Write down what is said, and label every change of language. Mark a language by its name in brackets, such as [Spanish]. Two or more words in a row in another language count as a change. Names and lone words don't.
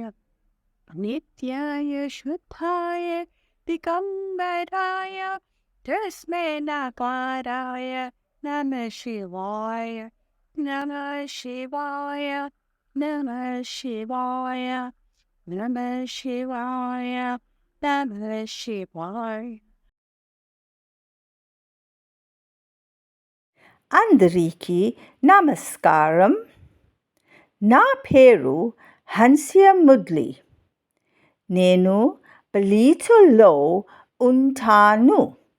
[Sanskrit] नित्याय शुद्धाय दिगम्बराय तस्मै नकाराय नमः शिवाय. नमः शिवाय नमः शिवाय नमः शिवाय नमः शिवाय. [Telugu] అందరికీ నమస్కారం. నా పేరు హన్సియా ముద్లి. నేను బలీచుల్లో ఉంటాను.